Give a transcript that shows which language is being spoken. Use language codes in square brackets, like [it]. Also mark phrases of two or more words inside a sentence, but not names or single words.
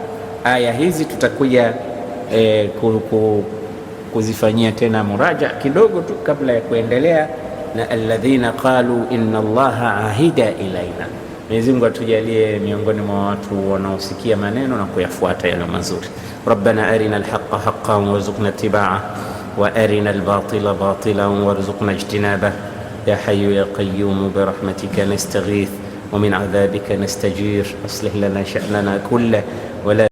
[sw] Aya hizi tutakuja kuzifanyia tena muraja kidogo tu kabla ya kuendelea na [ar] الذين قالوا إن الله عهد إلينا. [sw] Mwenyezi Mungu atujalie miongoni mwa watu wanaosikia maneno na kuyafuata yale mazuri. [ar] ربنا أرنا الحق حقا وارزقنا اتباعه وأرنا الباطل باطلا وارزقنا اجتنابه يا حي يا قيوم برحمتك نستغيث ومن عذابك نستجير أصلح لنا شأننا كله ولا